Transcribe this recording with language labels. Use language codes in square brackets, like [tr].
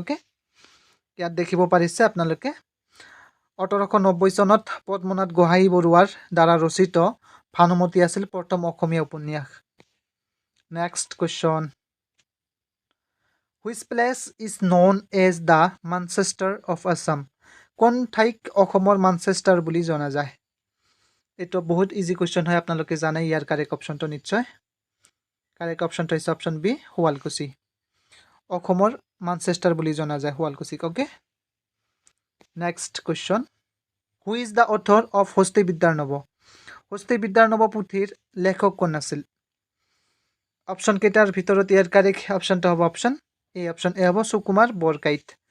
[as] Okay, ইয়াত দেখিব পাৰিছে আপোনালোকে 1890 চনত পদ্মনাথ গোহাঁই বৰুৱাৰ দ্বাৰা ৰচিত ভানুমতী আছিল প্ৰথম অসমীয়া উপন্যাস। [en] Next question, which place is known as the Manchester of Assam? [as] কোন ঠাইক অসমৰ মানচেষ্টাৰ বুলি জনা যায়? এইটো বহুত ইজি কুৱেশ্যন হয়, আপোনালোকে জানে। ইয়াৰ কাৰেক্ট অপশ্যনটো নিশ্চয় কাৰেক্ট অপশ্যনটো হৈছে অপশ্যন বি শুৱালকুছি। অসমৰ মানচেষ্টাৰ বুলি জনা যায় শুৱালকুছিক। [en] Okay, next question, who is the author of Hasti Vidyarnav? [as] হস্তি বিদ্যাৰ নৱ পুথিৰ লেখক কোন আছিল? অপশ্যন কেইটাৰ ভিতৰত ইয়াৰ কাৰেক্ট অপশ্যনটো হ'ব অপশ্যন এ হ'ব সুকুমাৰ বৰকাইত।